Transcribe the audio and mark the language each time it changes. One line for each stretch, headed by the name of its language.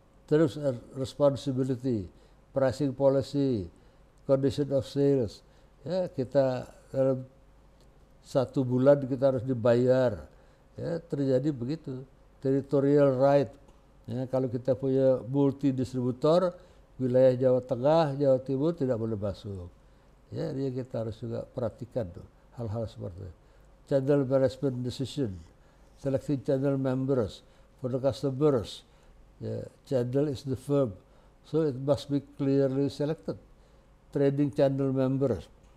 Indonesian: Terus
English: responsibility, pricing policy, condition of sales.
Indonesian: Ya, kita dalam 1 bulan kita harus dibayar. Ya, terjadi begitu.
English: Territorial right.
Indonesian: Ya, kalau kita punya multi distributor, wilayah Jawa Tengah, Jawa Timur tidak boleh masuk. Ya, dia kita harus juga perhatikan tuh hal-hal seperti itu.
English: Channel management decision, selecting channel members for the customers. Yeah, channel is the verb, so it must be clearly selected. Trading channel members.